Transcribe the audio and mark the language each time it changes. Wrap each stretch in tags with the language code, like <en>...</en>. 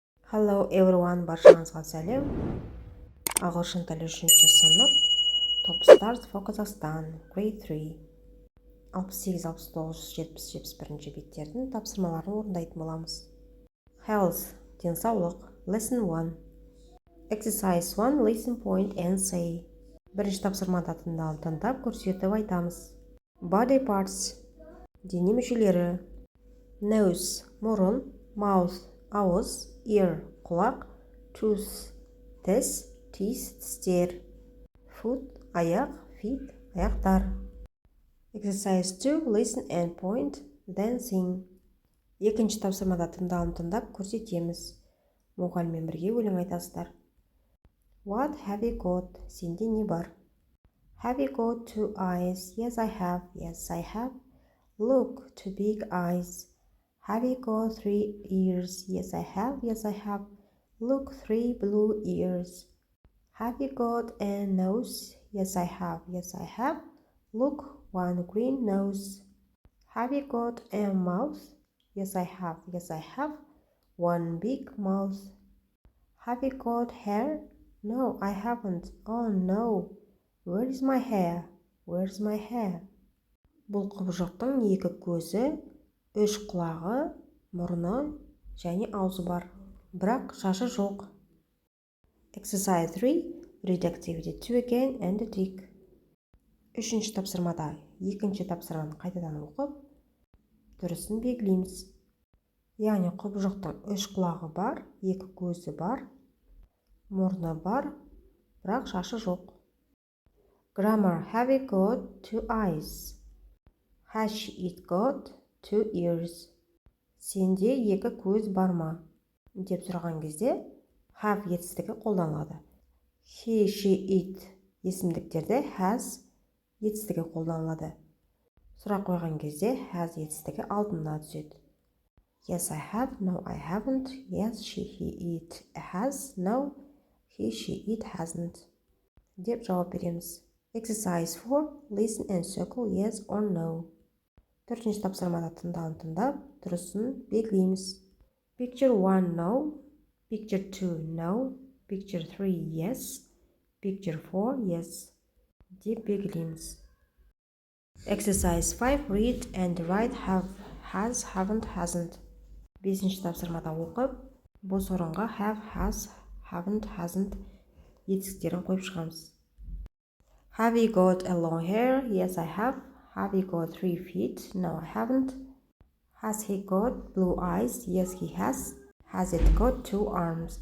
<en>Hello everyone,</en> <kk>баршаңызға сәлем. Ағылшын тілі 3-ші сынып, Top Stars for Kazakhstan, Grade 3. 68, 69, 70, 71 беттердің тапсырмаларын орындайтын боламыз.</kk> <en>Health, денсаулық, Lesson 1. Exercise 1, listen point and say.</en> <kk>Бірінші тапсырмада тыңдап, көрсетіп айтамыз.</kk> <en>Body parts,</en> <kk>дене мүшелері.</kk> <en>Nose, мұрын, mouth, ауыз, ear, құлақ, tooth, тіс, teeth, тістер, foot, аяқ, feet, аяқтар. Exercise 2, listen and point, then sing.</en> <kk>Екінші тапсырмада тыңдап, көрсетеміз. Мұғаліммен бірге өлең айтасыздар.</kk> <en>What have you got?</en> <kk>Сенде не бар?</kk> <en>Have you got 2 eyes? Yes, I have. Yes, I have. Look, 2 big eyes. Have you got 3 ears? Yes, I have. Yes, I have. Look, 3 blue ears. Have you got a nose? Yes, I have. Yes, I have. Look, 1 green nose. Have you got a mouth? Yes, I have. Yes, I have. 1 big mouth. Have you got hair? No, I haven't. Oh, no. Where is my hair? Where's my hair?</en> <kk>Бұл құбыжықтың 2 көзі, 3 құлағы, мұрны және аузы бар. Бірақ шашы жоқ. Exercise 3.</kk> <en>Read activity 2 again and tick.</en> <kk>Үшінші тапсырмада екінші тапсырманы қайтадан оқып, дұрысын белгілейміз. Яғни құбыжықтың 3 құлағы бар, 2 көзі бар, мұрны бар, бірақ шашы жоқ.</kk> <en>Grammar. Have you got 2 eyes? Has it got 2 ears?</en> <kk>Сенде 2 көз бар ма? Деп сұраған кезде have етістігі қолданылады. He, she, it есімдіктерде has етістігі қолданылады. Сұрақ қойған кезде has етістігі алдында түседі.</kk> <en>Yes, I have. No, I haven't. Yes, she, he, it has. No, he, she, it hasn't.</en> <kk>Деп жауап береміз.</kk> <en>Exercise 4. Listen and circle yes or no.</en> <kk>Төртінші тапсырмада тыңдап, дұрысын белгілейміз.</kk> <en>Picture 1, no. Picture 2, no. Picture 3, yes. Picture 4, yes.</en> <kk>Деп белгілейміз.</kk> <en>Exercise 5. Read and write have, has, haven't, hasn't.</en> <kk>Бесінші тапсырмада оқып, бос орынға have, has, haven't, hasn't етістіктерін қойып шығамыз.</kk> <en>Have you got a long hair? Yes, I have. Have you got 3 feet? No, I haven't. Has he got blue eyes? Yes, he has. Has it got 2 arms?</en>